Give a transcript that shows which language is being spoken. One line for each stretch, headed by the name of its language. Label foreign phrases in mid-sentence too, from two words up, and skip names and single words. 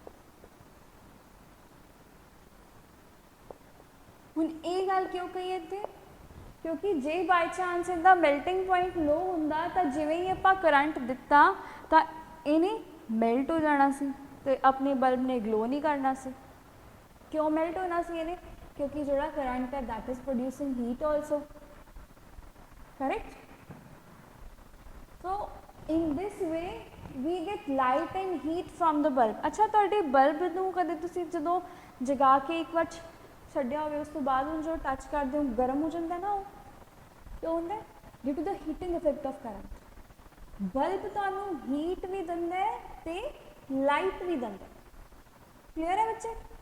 Punjabi: ਹੁਣ ਇਹ ਗੱਲ ਕਿਉਂ ਕਹੀ ਇੱਥੇ, ਕਿਉਂਕਿ ਜੇ
English: by chance
Punjabi: ਇਹਦਾ
English: melting point low
Punjabi: ਹੁੰਦਾ ਤਾਂ ਜਿਵੇਂ ਹੀ ਆਪਾਂ ਕਰੰਟ ਦਿੱਤਾ ਤਾਂ ਇਹਨੇ ਮੈਲਟ ਹੋ ਜਾਣਾ ਸੀ ਤੇ ਆਪਣੇ ਬਲਬ ਨੇ ਗਲੋ ਨਹੀਂ ਕਰਨਾ ਸੀ। ਕਿਉਂ ਮੈਲਟ ਹੋਣਾ ਸੀ ਇਹਨੇ,
Hindi: क्योंकि जोड़ा करंट है
English: that is producing heat also, correct. so in this way we get light and heat from the bulb।
Punjabi: अच्छा ਤੁਹਾਡੇ ਬਲਬ ਨੂੰ ਕਦੇ ਤੁਸੀਂ ਜਦੋਂ ਜਗਾ ਕੇ ਇੱਕ ਵਾਰ ਛੱਡਿਆ ਹੋਵੇ ਉਸ ਤੋਂ ਬਾਅਦ ਉਹਨੂੰ ਜੋ ਟੱਚ ਕਰਦੇ ਹੋ ਗਰਮ ਹੋ ਜਾਂਦਾ ਨਾ, ਉਹ ਕਿਉਂ ਹੁੰਦਾ,
English: due to the heating effect of current.
Punjabi: ਬਲਬ ਤੁਹਾਨੂੰ ਹੀਟ ਵੀ ਦਿੰਦਾ ਹੈ ਤੇ ਲਾਈਟ ਵੀ ਦਿੰਦਾ, ਕਲੀਅਰ ਹੈ ਬੱਚੇ।